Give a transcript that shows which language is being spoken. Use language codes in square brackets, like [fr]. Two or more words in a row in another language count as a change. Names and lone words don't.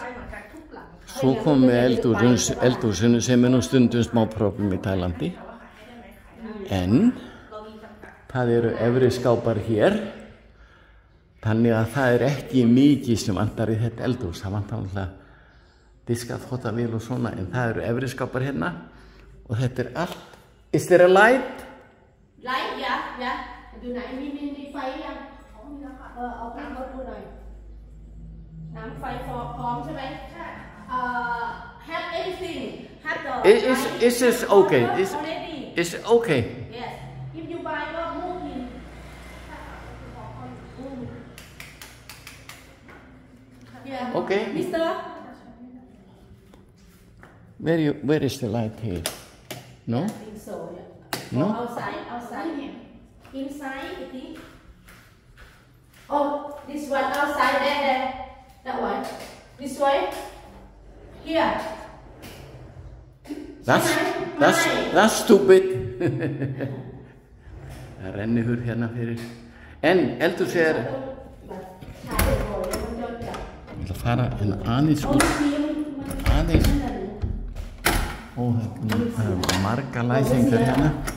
[is] Svo komum við eldhúsinu sem nú stundum smá problem í Tælandi. En það eru efri skápar hér. Þannig að það ekki mikið sem vantar í þetta eldhús. Það vantar alltaf diska, þvottavél og svona, en það eru efri skápar hérna og þetta allt. [en] Is there a light? Light, yeah. [th] Duไหนมีไฟยังเอาไฟมาดูหน่อยน้ำไฟพร้อมใช่ไหม [en] have everything have the Is this okay? Is okay? Yes. If you buy ก็ move in. Yeah. Okay. Mister. Where is the light here? No? I think so, yeah. No? Outside. Inside, I think. Oh, this one outside, there. That one. This way. Here. That's stupid. [is] Það rennihurð hérna fyrir. En eldhús ég ætla að fara hérna aðeins út. Aðeins. Ó, það marga læsingar hérna.